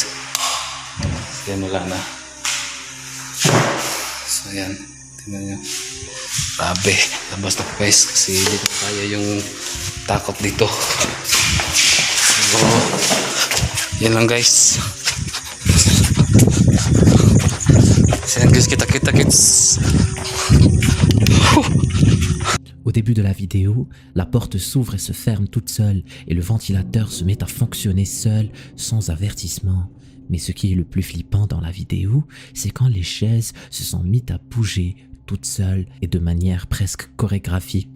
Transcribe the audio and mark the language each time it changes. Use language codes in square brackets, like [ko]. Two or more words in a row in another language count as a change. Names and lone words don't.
[tl] Yan, wala na. So yan. Tingnan nyo. Grabe. Labas na guys. Kasi dito kaya yung takot dito. So, yan lang guys. So yan guys, kita-kita kits. [fr] Au début de la vidéo, la porte s'ouvre et se ferme toute seule et le ventilateur se met à fonctionner seul sans avertissement. Mais ce qui est le plus flippant dans la vidéo, c'est quand les chaises se sont mises à bouger toutes seules et de manière presque chorégraphique.